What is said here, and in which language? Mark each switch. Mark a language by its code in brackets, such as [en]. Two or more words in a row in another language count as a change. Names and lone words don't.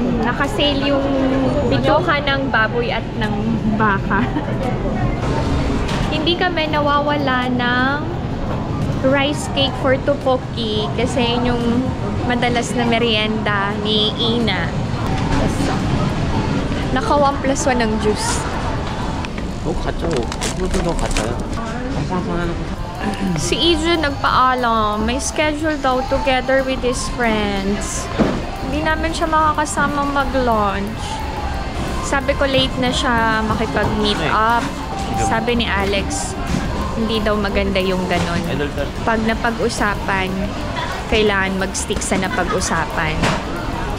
[tl] Naka-sale yung bituka ng baboy at ng baka. Hindi kami nawawala ng [en] rice cake [tl] for tteokbokki kasi yun yung madalas na merienda ni Ina. So, naka 1+1 ng juice. [ko] 너 가짜. 너 가짜야. [tl] Si Ijun nagpaalam. May schedule daw [en] together with his friends. [tl] Hindi namin siya makakasama mag-lunch. Sabi ko late na siya makipag-meet up. Sabi ni Alex, hindi daw maganda yung ganun. Pag napag-usapan, kailangan mag-stick sa napag-usapan.